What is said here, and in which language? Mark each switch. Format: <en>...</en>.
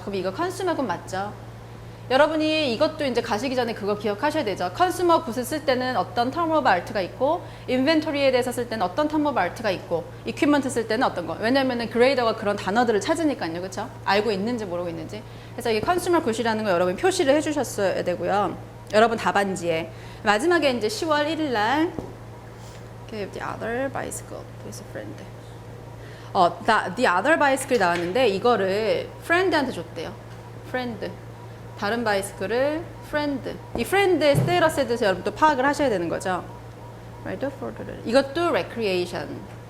<ko>그럼 이거 consumergood 맞죠? 여러분이 이것도 이제 가시기 전에 그거 기억하셔야 되죠. 컨슈머 굿을 쓸 때는 어떤 term of art가 있고, 인벤토리에 대해서 쓸 때는 어떤 term of art가 있고, equipment 쓸 때는 어떤 거. 왜냐면은 그레이더가 그런 단어들을 찾으니까요. 그렇죠? 알고 있는지 모르고 있는지. 그래서 이게 컨슈머 굿이라는 거 여러분 표시를 해주셨어야 되고요. 여러분 답안지에. 마지막에 이제 10월 1일 날</ko> <en>Give the other bicycle to his friend.</en> <ko>The other bicycle 나왔는데 이거를 friend한테 줬대요.</ko> <en>friend.</en> <ko>다른 바이스클을 friend. 이 friend의 스테이터스에 대해서 여러분 또 파악을 하셔야 되는 거죠.</ko> <en>Right for the.</en> <ko>이것도 recreation.</ko>